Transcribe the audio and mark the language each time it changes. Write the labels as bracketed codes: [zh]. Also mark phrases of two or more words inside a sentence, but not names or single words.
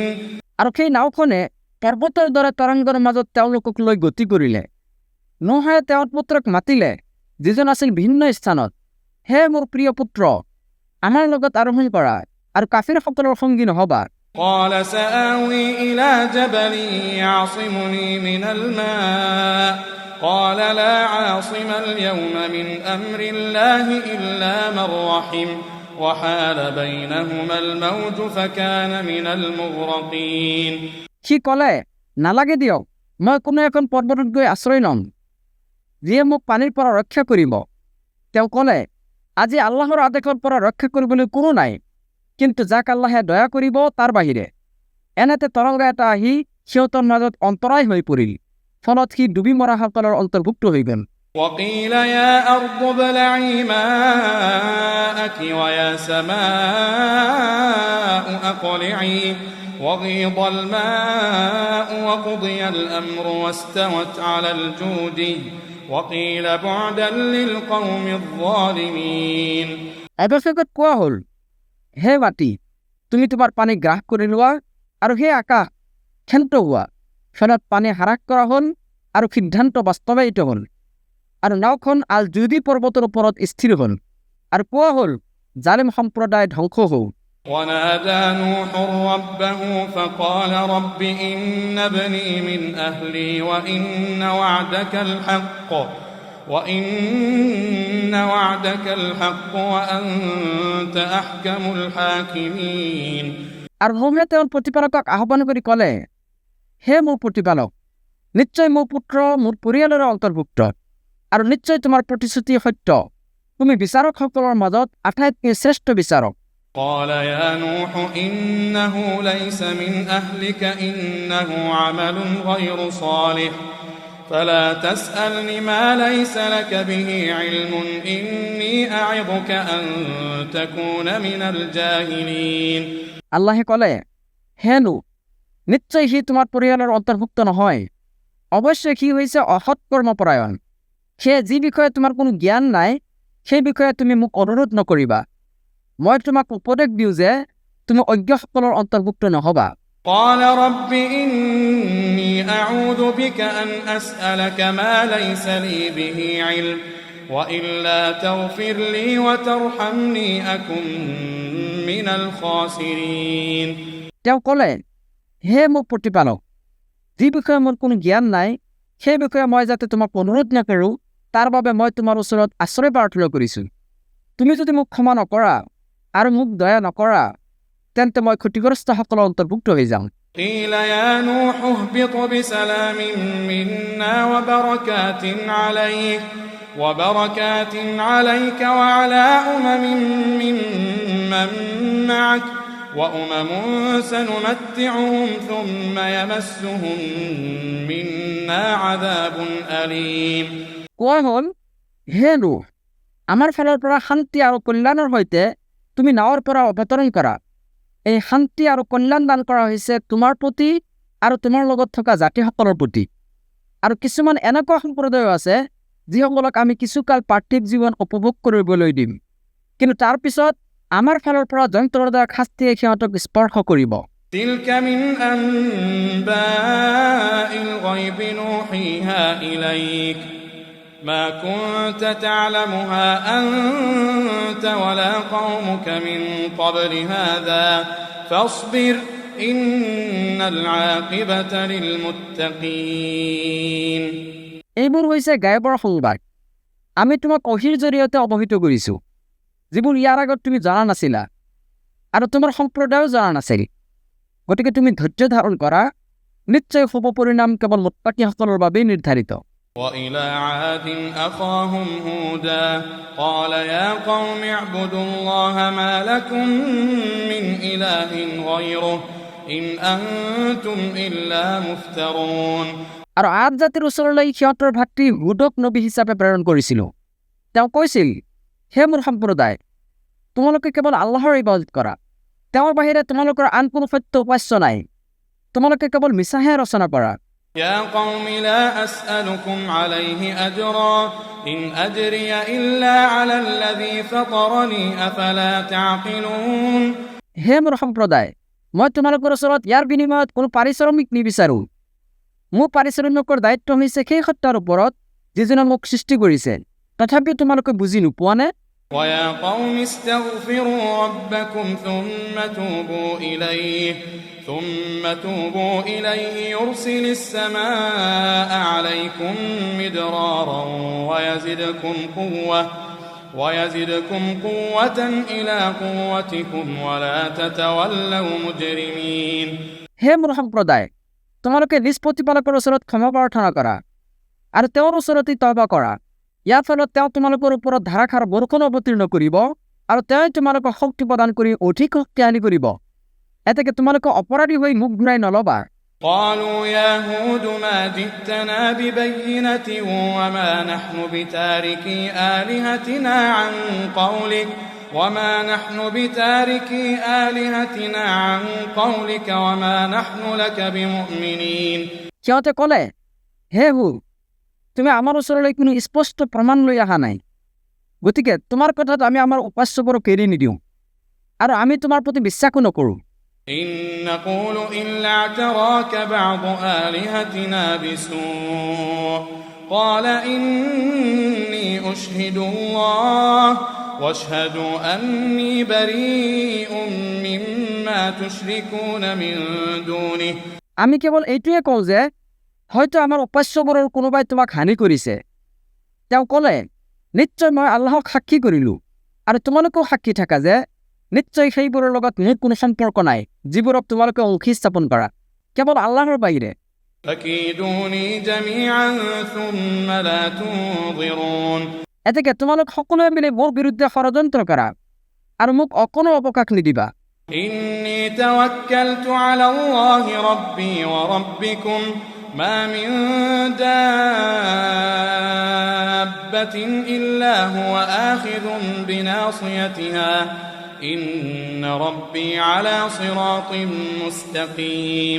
[as] আৰু সেই নাওখনে পৰ্বতৰ দৰে তৰংগৰ মাজত তেওঁলোকক লৈ গতি কৰিলে। নোহে তেওঁৰ পুত্ৰক মাতিলে, যিজন আছিল ভিন্ন স্থানত, হে মোৰ প্ৰিয় পুত্ৰ, আমাৰ লগত আৰোহণ কৰা আৰু কাফিৰসকলৰ সঙ্গী নহবা। [ar] قال سآوي إلى جبل يعصمني من الماء قال لا عاصم اليوم من أمر الله إلا من رحم وحال بينهما الموج فكان من المغرقين। [as] সি ক'লে, নালাগে দিয়ক, মই কোনো এখন পৰ্বতত গৈ আশ্ৰয় ল'ম, যিয়ে মোক পানীৰ পৰা ৰক্ষা কৰিব। তেওঁ ক'লে, আজি আল্লাহৰ আদেশৰ পৰা ৰক্ষা কৰিবলৈ কোনো নাই, কিন্তু যাক আল্লাহে দয়া কৰিব তাৰ বাহিৰে। এনেতে তৰংগ এটা আহি সিহঁতৰ মাজত অন্তৰায় হৈ পৰিল, ফলত সি ডুবি মৰাসকলৰ অন্তৰ্ভুক্ত হৈ গ'ল। [ar] وقيل يا أرض ابلعي ماءك ويا سماء أقلعي وغيض الماء وقضي الأمر واستوت على الجود وقيل بعدا للقوم الظالمين। [as] অৱশেষত কোৱা হ'ল, হে মাটি, তুমি তোমাৰ পানী গ্ৰাস কৰি লোৱা, আৰু হে আকাশ, ক্ষান্ত হোৱা। ফলত পানী হ্ৰাস কৰা হ'ল আৰু সিদ্ধান্ত বাস্তৱায়িত হ'ল, আৰু নাওখন আল জুদি পৰ্বতৰ ওপৰত স্থিৰ হ'ল, আৰু কোৱা হ'ল, জালিম সম্প্ৰদায় ধ্বংস হওক। [ar] ونادى نوح ربه فقال رب إن ابني من أهلي وإن وعدك الحق وأنت أحكم الحاكمين। [as] আৰু নোহে তেওঁৰ প্ৰতিপালকক আহ্বান কৰি ক'লে, হে মোৰ প্ৰতিপালক, নিশ্চয় মোৰ পুত্ৰ মোৰ পৰিয়ালৰ অন্তৰ্ভুক্ত, আৰু নিশ্চয় তোমাৰ প্ৰতিশ্ৰুতি সত্য, তুমি বিচাৰকসকলৰ মাজত আটাইতকৈ শ্ৰেষ্ঠ বিচাৰক। [ar] قال يا نوح إنه ليس من أهلك إنه عمل غير صالح فلا تسألني ما ليس لك به علم إني أعظك أن تكون من الجاهلين। [as] আল্লাহে ক'লে, হে নূহ, নিশ্চয় সি তোমাৰ পৰিয়ালৰ অন্তৰ্ভুক্ত নহয়, অৱশ্যে সি হৈছে অসৎ কৰ্মপৰায়ণ। সেয়ে যি বিষয়ে তোমাৰ কোনো জ্ঞান নাই সেই বিষয়ে তুমি মোক অনুৰোধ নকৰিবা। মই তোমাক উপদেশ দিওঁ যে তুমি অজ্ঞসকলৰ অন্তৰ্ভুক্ত নহবা। [ar] قال رب إني أعوذ بك أن أسألك ما ليس لي به علم وإلا تغفر لي وترحمني أكن من الخاسرين। [as] তেওঁ ক'লে, হে মোৰ প্ৰতিপালক, যি বিষয়ে মোৰ কোনো জ্ঞান নাই সেই বিষয়ে মই যাতে তোমাক অনুৰোধ নকৰোঁ তাৰ বাবে মই তোমাৰ ওচৰত আশ্ৰয় প্ৰাৰ্থনা কৰিছোঁ। তুমি যদি মোক ক্ষমা নকৰা আৰু মোক দয়া নকৰা তেন্তে মই ক্ষতিগ্ৰস্তসকলৰ অন্তৰ্ভুক্ত হৈ যাম। [ar] قيل يا نوح اهبط بسلام منا وبركات عليك وعلى ممن معك وأمم سنمتعهم ثم يمسهم منا عذاب أليم [as] কোৱা হ'ল, হে নূহ, আমাৰ ফালৰ পৰা শান্তি আৰু কল্যাণৰ সৈতে তুমি নাৱৰ পৰা অৱতৰণ কৰা। এই শান্তি আৰু কল্যাণ দান কৰা হৈছে তোমাৰ প্ৰতি আৰু তোমাৰ লগত থকা জাতিসকলৰ প্ৰতি। আৰু কিছুমান এনেকুৱা সম্প্ৰদায় আছে যিসকলক আমি কিছুকাল পাৰ্থিৱ জীৱন উপভোগ কৰিবলৈ দিম, কিন্তু তাৰ পিছত আমাৰ ফালৰ পৰা যন্ত্ৰদায়ক শাস্তিয়ে সিহঁতক স্পৰ্শ কৰিব। [ar] تلك من أنباء الغيب نوحيها إليك ما كنت تعلمها أنت ولا قومك من قبل هذا فاصبر إن العاقبة للمتقين [as] এইবোৰ হৈছে গায়বৰ সংবাদ। আমি তোমাক অহিৰ জৰিয়তে অৱহিত কৰিছোঁ, যিবোৰ ইয়াৰ আগত তুমি জনা নাছিলা আৰু তোমাৰ সম্প্ৰদায়ো জনা নাছিল। গতিকে তুমি ধৈৰ্য ধাৰণ কৰা, নিশ্চয় শুভ পৰিণাম কেৱল মুত্তাকিসকলৰ বাবেই নিৰ্ধাৰিত। [ar] وإلى عاد أخاهم هودا قال يا قوم اعبدوا الله ما لكم من إله غيره إن أنتم إلا مفترون [as] আৰু আদ জাতিৰ ওচৰলৈ সিহঁতৰ ভাতৃ হুদক নবী হিচাপে প্ৰেৰণ কৰিছিলোঁ। তেওঁ কৈছিল, হে মোৰ সম্প্ৰদায়, তোমালোকে কেৱল আল্লাহৰ ইবাদত কৰা, তেওঁৰ বাহিৰে তোমালোকৰ আন কোনো সত্য উপাস্য নাই। তোমালোকে কেৱল মিছাহে ৰচনা কৰা। [ar] يا قوم لا أسألكم عليه أجرا إن أجري إلا على الذي فطرني أفلا تعقلون [as] হে মোৰ সম্প্ৰদায়, মই তোমালোকৰ ওচৰত ইয়াৰ বিনিময়ত কোনো পাৰিশ্ৰমিক নিবিচাৰোঁ। মোৰ পাৰিশ্ৰমিকৰ দায়িত্ব হৈছে সেই সত্যাৰ ওপৰত যিজনে মোক সৃষ্টি কৰিছে। তথাপিও তোমালোকে বুজি নোপোৱানে? [ar] ويا قوم استغفروا ربكم ثم توبوا إليه يرسل السماء عليكم مدرارا ويزدكم قوة إلى قوتكم ولا تتولوا مجرمين [as] হে মোৰ সম্প্ৰদায়, তোমালোকে নিজ প্ৰতিপালকৰ ওচৰত ক্ষমা প্ৰাৰ্থনা কৰা আৰু তেওঁৰ ওচৰতে তওবা কৰা। ইয়াৰ ফলত তেওঁ তোমালোকৰ ওপৰত ধাৰাসাৰ বৰষুণ অৱতীৰ্ণ কৰিব আৰু তেওঁই তোমালোকক শক্তি প্ৰদান কৰি অধিক শক্তিশালী কৰিব। এতেকে তোমালোকে অপৰাধী হৈ মুখ ঘূৰাই নলবা। [ar] قالوا يا هود ما جئتنا ببينة وما نحن بتاركي آلهتنا عن قولك وما نحن لك بمؤمنين [as] সিহঁতে ক'লে, হে হুদ, তুমি আমাৰ ওচৰলৈ কোনো স্পষ্ট প্ৰমাণ লৈ অহা নাই। গতিকে তোমাৰ কথাত আমি আমাৰ উপাস্যবোৰক এৰি নিদিওঁ আৰু আমি তোমাৰ প্ৰতি বিশ্বাসো নকৰোঁ। [ar] إن نقول إلا اعتراك بعض آلهتنا بسوء قال إني أشهد الله واشهدوا أني بريء مما تشركون من دونه [as] আমি কেৱল এইটোৱে কওঁ যে হয়তো আমাৰ উপাস্যবোৰৰ কোনোবাই তোমাক হানি কৰিছে। তেওঁ ক'লে, নিশ্চয় মই আল্লাহক সাক্ষী কৰিলোঁ আৰু তোমালোকেও সাক্ষী থাকা যে নিশ্চয় সেইবোৰৰ লগত মোৰ কোনো সম্পৰ্ক নাই যিবোৰক তোমালোকে অংশী স্থাপন কৰা, কেৱল আল্লাহৰ বাহিৰে। [ar] فكيدوني جميعا ثم لا تنظرون [as] এতেকে তোমালোক সকলোৱে মিলি মোৰ বিৰুদ্ধে ষড়যন্ত্ৰ কৰা আৰু মোক অকণো অৱকাশ নিদিবা। [ar] إني توكلت على الله ربي وربكم ما من دابة إلا هو آخذ بناصيتها إن ربي على صراط مستقيم